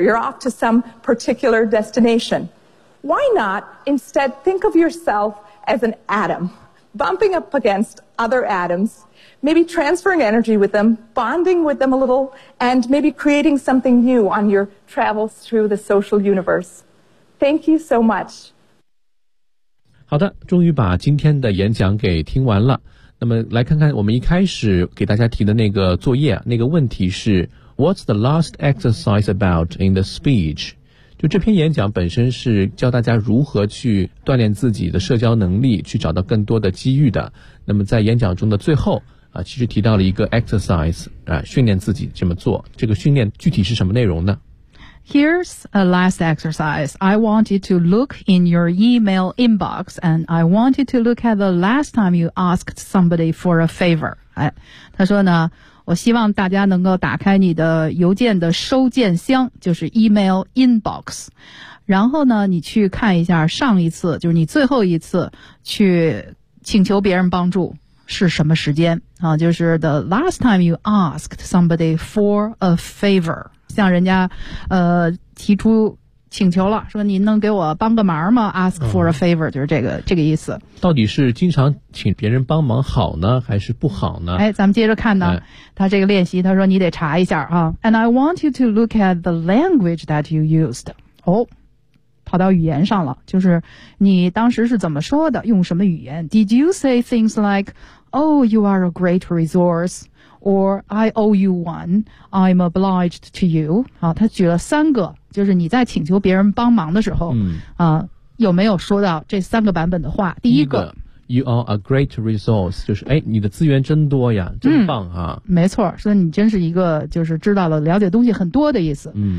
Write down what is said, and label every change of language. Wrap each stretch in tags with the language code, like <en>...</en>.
<en>You're off to some particular destination. Why not instead think of yourself as an atom, bumping up against other atoms, maybe transferring energy with them, bonding with them a little, and maybe creating something new on your travels through the social universe. Thank you so much.</en> <zh>好的，终于把今天的演讲给听完了。那么来看看我们一开始给大家提的那个作业，那个问题是</zh> <en>What's the last exercise about in the speech?</en> <zh>就这篇演讲本身是教大家如何去锻炼自己的社交能力，去找到更多的机遇的。那么在演讲中的最后啊，其实提到了一个 exercise 啊，训练自己这么做。这个训练具体是什么内容呢？</zh> <en>Here's a last exercise. I want you to look in your email inbox, and I want you to look at the last time you asked somebody for a favor.</en> <zh>他说呢，我希望大家能够打开你的邮件的收件箱，就是</zh> <en>email inbox。</en> <zh>然后呢，你去看一下上一次，就是你最后一次去请求别人帮助是什么时间啊？就是</zh> <en>the last time you asked somebody for a favor.</en> <zh>向人家提出请求了，说您能给我帮个忙吗</zh> <en>ask for a favor、</en> <zh>就是这个意思。到底是经常请别人帮忙好呢还是不好呢？哎，咱们接着看呢、哎、他这个练习，他说你得查一下啊。</zh> <en>And I want you to look at the language that you used.</en> <zh>哦，跑到语言上了，就是你当时是怎么说的，用什么语言。</zh> <en>Did you say things like, Oh, you are a great resourceOr, I owe you one, I'm obliged to you.</en> <zh>啊，他举了三个，就是你在请求别人帮忙的时候、有没有说到这三个版本的话。第一个</zh> <en>You are a great resource,</en> <zh>就是哎，你的资源真多呀，真棒啊、没错，说你真是一个就是知道了了解东西很多的意思。</zh>